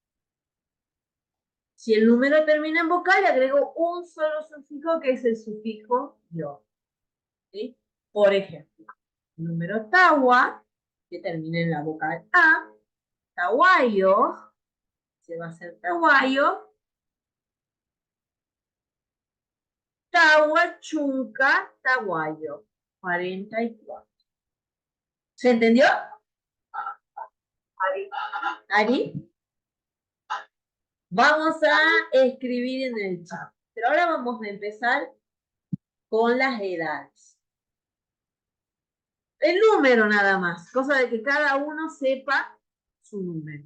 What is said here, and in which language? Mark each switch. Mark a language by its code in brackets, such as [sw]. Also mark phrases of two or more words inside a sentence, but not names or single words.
[es] Si el número termina en vocal, le agrego un solo sufijo que es el sufijo yo. ¿Sí? Por ejemplo, el número tawa, que termina en la vocal A, tawayo, se va a hacer tawayo, [qu] tahuachunca, tawayo, [es] 44. ¿Se entendió? ¿Ari? Vamos a escribir en el chat. Pero ahora vamos a empezar con las edades. El número nada más, cosa de que cada uno sepa su número.